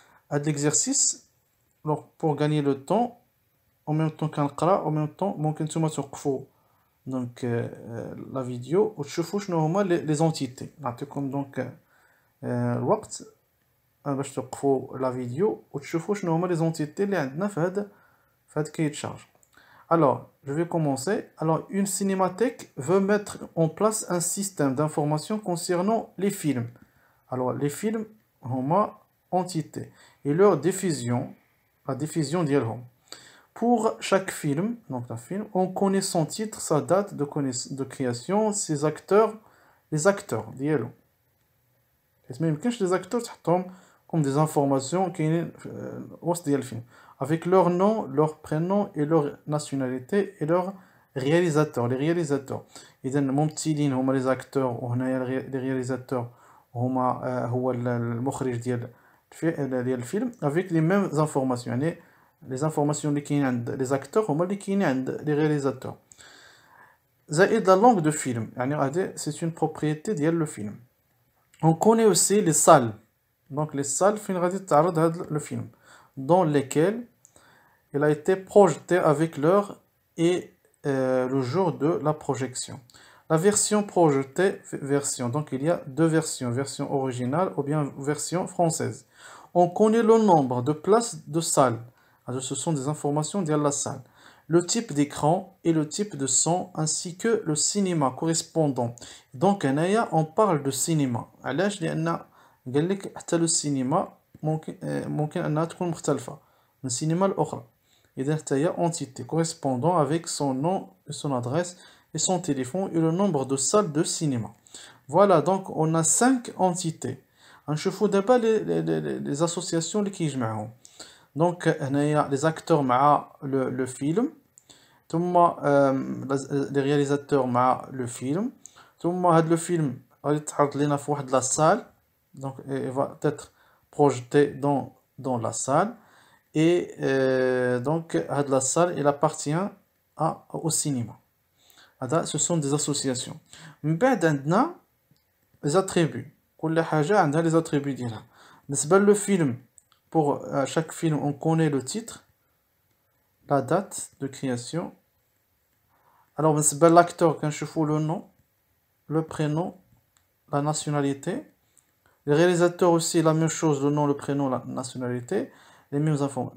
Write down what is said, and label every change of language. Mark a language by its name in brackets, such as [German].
[French] هاد l'exercice pour gagner le temps en même temps [Arabic] كنقرا [French] en même temps [Arabic] ممكن نتوما توقفوا [French] donc la vidéo [Arabic] وتشوفوا شنو هما [French] les entités. [Arabic] نعطيكم donc الوقت باش توقفوا la vidéo وتشوفوا شنو هما les entités اللي عندنا في هاد cahier de charge. [French] Alors, je vais commencer. Alors, une cinémathèque veut mettre en place un système d'information concernant les films. Alors, les films ont entité et leur diffusion, la diffusion d'Yelhom. Pour chaque film, donc un film, on connaît son titre, sa date de création, ses acteurs, les acteurs d'Yelhom. Les acteurs comme des informations qui sont dans le film. Avec leur nom, leur prénom et leur nationalité et leur réalisateur, les réalisateurs. [Arabic] إذا الممثلين هما les acteurs وهنايا les réalisateurs هما هو المخرج ديال الفيلم [French] avec les mêmes informations. [Arabic] يعني les informations اللي كاينين عند les acteurs هما اللي كاينين عند les réalisateurs. زائد [French] la langue de film. [Arabic] يعني هذه [French] c'est une propriété ديال le film. On connaît aussi les salles. Donc les salles [Arabic] فين غادي تعرض هذا [French] le film dans lesquelles il a été projeté avec l'heure et le jour de la projection. La version projetée, donc il y a deux versions, version originale ou bien version française. On connaît le nombre de places de salle. Alors, ce sont des informations de la salle. le type d'écran et le type de son, ainsi que le cinéma correspondant. Donc on parle de cinéma. [Arabic] علاش؟ لأن قال لك حتى le cinéma ممكن أنها تكون مختلفة من السينما الأخرى. إذا حتى هي [French] entité correspondant avec son nom, son adresse et son téléphone et le nombre de salles de cinéma. Voilà, donc on a 5 entités. [Arabic] نشوفوا دابا les associations اللي كيجمعهم. [French] Donc هنايا les acteurs مع le film, ثم les réalisateurs مع le film, ثم هاد le film [Arabic] غادي يتعرض لينا في واحد [French] la salle, donc il va être projeté dans la salle, et donc هاد la salle il appartient au cinéma. هذا ce sont des associations. [Arabic] من بعد عندنا les attributs. كل حاجة عندها les attributs ديالها. بالنسبة [French] le film, pour chaque film on connaît le titre, la date de création. Alors [Arabic] بالنسبة [French] l'acteur [Arabic] كنشوفوا [French] le nom, le prénom, la nationalité. Les réalisateurs aussi la même chose, le nom, le prénom, la nationalité, les mêmes infos.